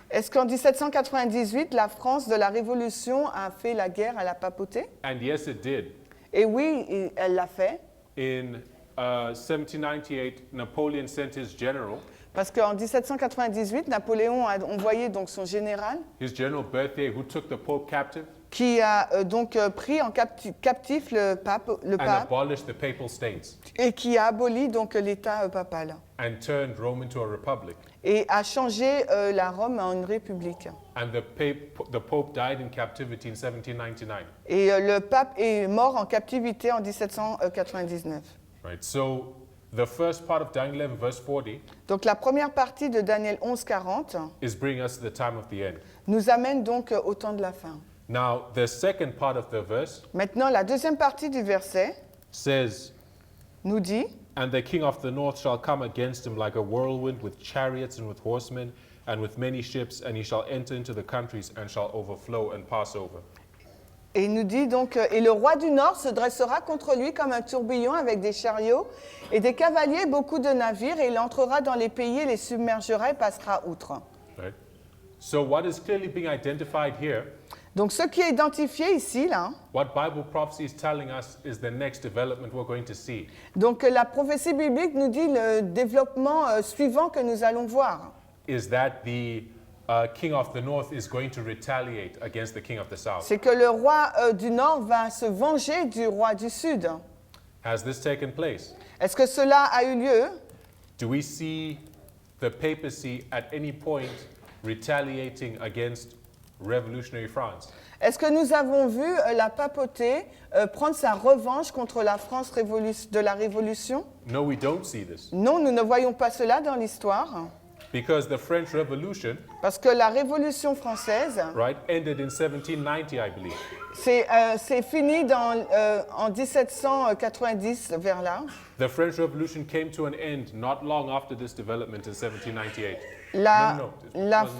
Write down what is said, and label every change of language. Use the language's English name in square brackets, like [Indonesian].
[French] Est-ce qu'en 1798, la France de la Révolution a fait la guerre à la papauté? [English] And yes, it did. [French] Et oui, elle l'a fait. [English] In 1798, Napoleon sent his general, [French] Parce qu'en 1798, Napoléon a envoyé donc son général [English] his general Berthier, who took the Pope captive [French] qui a pris en captif le pape [English] and abolished the papal states [French] et qui a aboli donc l'État papal [English] and turned Rome into a republic. [French] et a changé la Rome en une république. [English] And the Pope died in captivity in 1799. [French] Et le pape est mort en captivité en 1799. [English] Right. So the first part of Daniel 11, verse 40, [French] Donc la première partie de Daniel 11:40 [English] is bringing us to the time of the end. [French] nous amène donc au temps de la fin. [English] Now, the second part of the verse [French] Maintenant, la deuxième partie du verset [English] says, [French] nous dit [English] "And the king of the north shall come against him like a whirlwind, with chariots and with horsemen, and with many ships, and he shall enter into the countries and shall overflow and pass over." [French] et il nous dit donc et le roi du Nord se dressera contre lui comme un tourbillon avec des chariots et des cavaliers, beaucoup de navires, et il entrera dans les pays et les submergera et passera outre. [English] Right? So what is clearly being identified here, [French] Donc ce qui est identifié ici là, [English] what Bible prophecy is telling us is the next development we're going to see. [French] donc la prophétie biblique nous dit le développement suivant que nous allons voir. [English] Is that the king of the north is going to retaliate against the king of the south. [French] C'est que le roi du Nord va se venger du roi du Sud. [English] Has this taken place? [French] Est-ce que cela a eu lieu? [English] Do we see the papacy at any point retaliating against revolutionary France? [French] Est-ce que nous avons vu la papauté prendre sa revanche contre la France de la Révolution? [English] No, we don't see this. [French] Non, nous ne voyons pas cela dans l'histoire, [English] Because the French Revolution, [French] parce que la Révolution française, [English] right, ended in 1790, I believe. [French] c'est fini en 1790 vers là. [English] The French Revolution came to an end not long after this development in 1798. [French] La, [English] No, it [French] la [English] wasn't.